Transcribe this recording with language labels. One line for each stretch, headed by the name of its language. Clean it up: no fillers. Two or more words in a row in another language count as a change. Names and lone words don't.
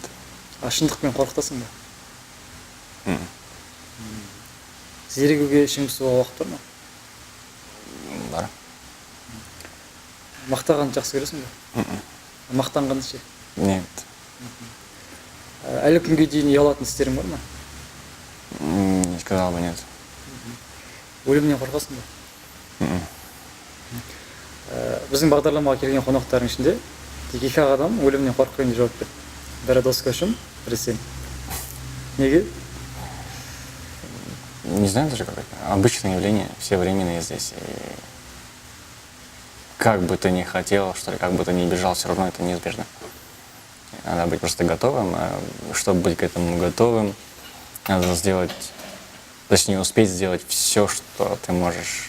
Kazakh: А шындықпен қорқытасың ба? Зерігуге ішің пысуға уақыт бар ма? Бар. Мақтағанды жақсы көресің бе? Мақтанғанды ше?
Russian: Нет.
Kazakh: Әлі күнге дейін ұялатын істерің бар ма?
Russian: Не сказал бы нет.
Kazakh: Өлімнен қорқасың ба? Біздің бағдарламаға келген қонақтардың ішінде тек 2 адам өлімнен қорықпаймын деп жауап берді. Бірі дос көшім, бірі сен. Неге?
Russian: Не знаю даже как. Обычное явление, все временные здесь. И как бы ты ни хотел, что ли, как бы ты ни бежал, все равно это неизбежно. Надо быть просто готовым. А чтобы быть к этому готовым, надо сделать, точнее успеть сделать все, что ты можешь.